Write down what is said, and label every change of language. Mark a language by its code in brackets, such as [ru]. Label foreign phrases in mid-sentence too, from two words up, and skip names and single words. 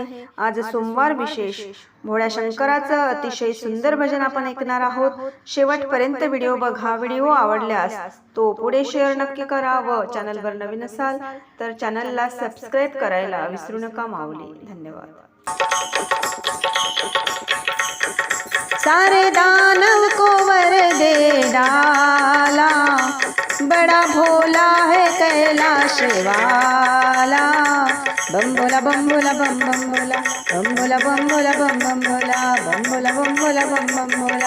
[mr] आज सोमवार विशेष भोळ्या शंकराचं अतिशय सुंदर भजन आपण ऐकणार आहोत. शेवटपर्यंत व्हिडिओ बघा. व्हिडिओ आवडल्यास तो पुढे शेअर नक्की करा व चॅनलवर नवीन असाल तर चॅनलला सबस्क्राईब करायला विसरू नका माऊली. धन्यवाद. [hi] सारे दानव को वर दे डाला, बड़ा भोला है कैलाश वाला। बम भोला बम भोला बम बम भोला, बम भोला बम भोला बम बम भोला, बम भोला बम भोला बम बम भोला।